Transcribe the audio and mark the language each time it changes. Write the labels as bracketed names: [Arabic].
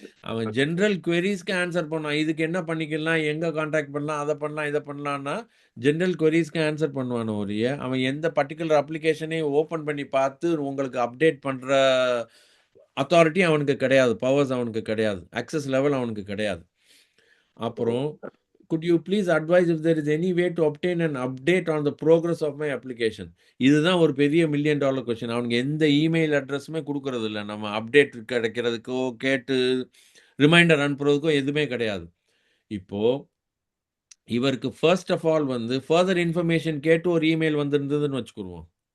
[Tamil] அவன் general குவெரிஸ்க்கு answer பண்ணான், இதுக்கு என்ன பண்ணிக்கலாம், எங்கே காண்டாக்ட் பண்ணலாம், அதை பண்ணலாம் இதை பண்ணலான்னா ஜென்ரல் குவெரிஸ்க்கு ஆன்சர் பண்ணுவான் ஒழிய அவன் எந்த பர்டிகுலர் அப்ளிகேஷனையும் ஓப்பன் பண்ணி பார்த்து உங்களுக்கு அப்டேட் பண்ணுற அத்தாரிட்டி அவனுக்கு கிடையாது, பவர்ஸ் அவனுக்கு கிடையாது, அக்சஸ் லெவல் அவனுக்கு கிடையாது. [English] அப்புறம் could you please advise if there is any way to obtain an update on the progress of my application? [Tamil] இதுதான் ஒரு பெரிய $1 million கொஸ்டின். அவனுக்கு எந்த இமெயில் அட்ரஸுமே கொடுக்கறது இல்லை, நம்ம அப்டேட் கிடைக்கிறதுக்கோ கேட்டு ரிமைண்டர் அனுப்புறதுக்கோ எதுவுமே கிடையாது. இப்போ இவருக்கு ஃபர்ஸ்ட் ஆஃப் ஆல் வந்து ஃபர்தர் இன்ஃபர்மேஷன் கேட்டு ஒரு இமெயில் வந்திருந்ததுன்னு வச்சுக்கிடுவோம்.